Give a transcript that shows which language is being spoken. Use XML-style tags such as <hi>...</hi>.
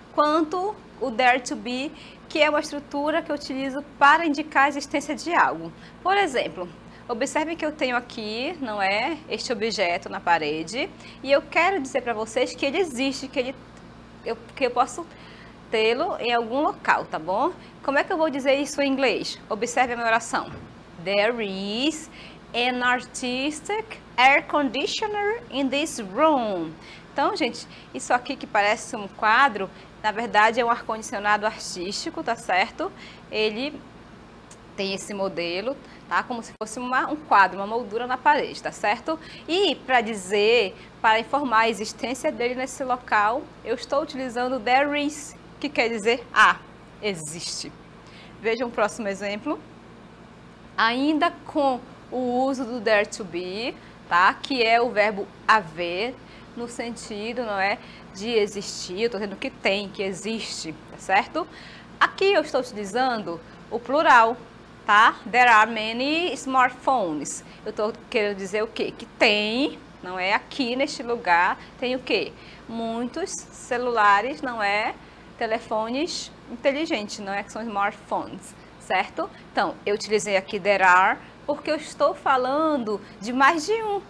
<pt>Quanto o there to be, que é uma estrutura que eu utilizo para indicar a existência de algo. Por exemplo, observe que eu tenho aqui, não é? Este objeto na parede e eu quero dizer para vocês que ele existe, que eu posso tê-lo em algum local, tá bom? Como é que eu vou dizer isso em inglês? Observe a minha oração.</pt> <en>There is an artistic air conditioner in this room.</en> <pt>Então, gente, isso aqui que parece um quadro, na verdade é um ar-condicionado artístico, tá certo? Ele tem esse modelo, tá? Como se fosse um quadro, uma moldura na parede, tá certo? E para informar a existência dele nesse local, eu estou utilizando there is, que quer dizer existe. Vejam o próximo exemplo. Ainda com o uso do there to be, tá? Que é o verbo haver, no sentido, não é, de existir. Eu estou dizendo que tem, que existe, tá certo? Aqui eu estou utilizando o plural, tá?</pt> <en>There are many smartphones.</en> <pt>Eu estou querendo dizer o quê? Que tem, não é? Aqui neste lugar tem o quê? Muitos celulares, não é? Telefones inteligentes, não é? Que são smartphones, certo? Então, eu utilizei aqui there are porque eu estou falando de mais de um.</pt>